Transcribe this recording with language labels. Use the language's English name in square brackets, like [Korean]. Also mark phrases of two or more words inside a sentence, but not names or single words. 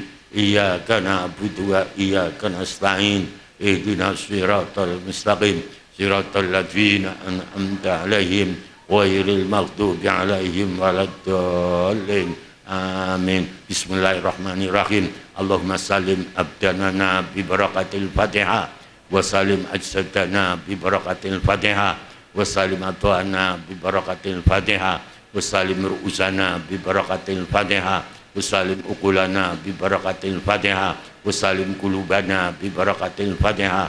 [Arabic] إياك نعبد وإياك نستعين. اهدنا الصراط المستقيم صراط الذين أنعمت عليهم غير المغضوب عليهم ولا الضالين. Amin. Bismillahirrahmanirrahim. اللهم سلم أبداننا ببركة الفاتحة وسلم أجسادنا ببركة الفاتحة وسلم أطوانا ببركة الفاتحة. وسلم رؤوسنا ببركة الفاتحة وسلم عقولنا ببركة الفاتحة. وسلم قلوبنا ببركة الفاتحة.